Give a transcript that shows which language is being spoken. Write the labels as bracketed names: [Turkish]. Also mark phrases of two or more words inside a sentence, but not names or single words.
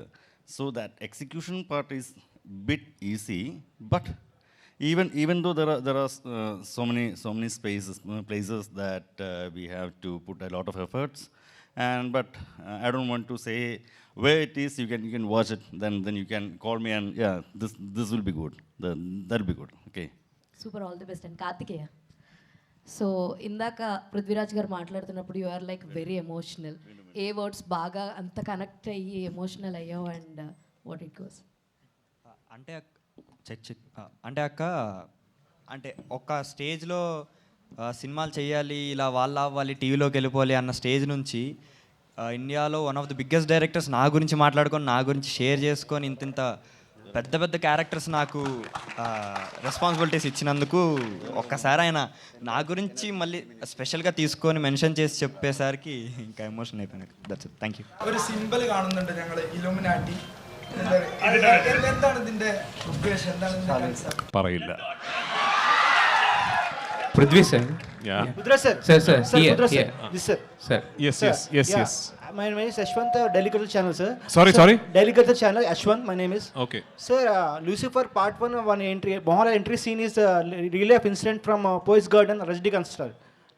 [English] So that execution part is bit easy, but even though there are so many places that we have to put a lot of efforts, but I don't want to say where it is. You can watch it, then you can call me, and yeah, this will be good. That'll be good. Okay. Super, all the best. And Kartikeya. [Telugu] సో ఇందాక పృథ్వీరాజ్ గారు మాట్లాడుతున్నప్పుడు [English] you are like very emotional. [Telugu] ఏ వర్డ్స్ బాగా అంత కనెక్ట్ అయ్యి ఎమోషనల్ అయ్యావు, [English] and what it goes? [Telugu] అంటే అక్క, అంటే ఒక స్టేజ్లో సినిమాలు చేయాలి, ఇలా వాళ్ళు టీవీలోకి వెళ్ళిపోవాలి అన్న స్టేజ్ నుంచి ఇండియాలో [English] one of the biggest directors [Telugu] నా గురించి మాట్లాడుకొని, నా గురించి షేర్ చేసుకొని, ఇంత పెద్ద క్యారెక్టర్స్ నాకు రెస్పాన్సిబిలిటీస్ ఇచ్చినందుకు ఒక్కసారి ఆయన నా గురించి మళ్ళీ స్పెషల్గా తీసుకొని మెన్షన్ చేసి చెప్పేసరికి ఇంకా ఎమోషన్ అయిపోయాను. [English] That's it. Thank you. [Malayalam] ഒരു സിമ്പിൾ കാണുന്നുണ്ട് ഞങ്ങൾ ഇലുമിനാറ്റി. എന്താണ് ഇതിന്റെ ഉദ്ദേശം? എന്താണ് പറയില്ല. [English] Prithvi sir. Yeah. Pudra sir. Sir. Here. This sir. Sir. Yes. My name is Ashwant, Delicated Channel, sir. Sorry. Delicated Channel, Ashwant, my name is. Okay. Sir, Lucifer Part 1 entry, Mohanlal entry scene is relay of incident from Poets Garden, Rajnikant star.